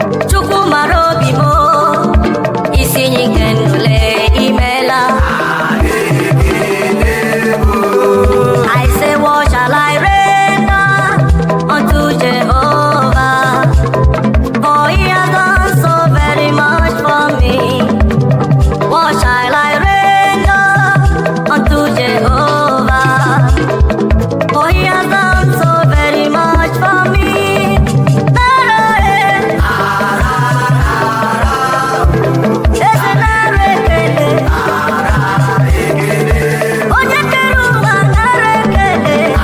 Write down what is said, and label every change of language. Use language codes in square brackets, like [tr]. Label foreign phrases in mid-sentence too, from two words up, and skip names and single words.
[ig] Chukwu mara obi m, isi iyi nke ndụ lee, imela. [en] I say, "What shall I render unto Jehovah? For he has done so very much for me." What shall I render unto Jehovah? For he has done so very much for me. [ig] Nara, eh. Eze nara ekele. Onye kere ụwa nara ekele.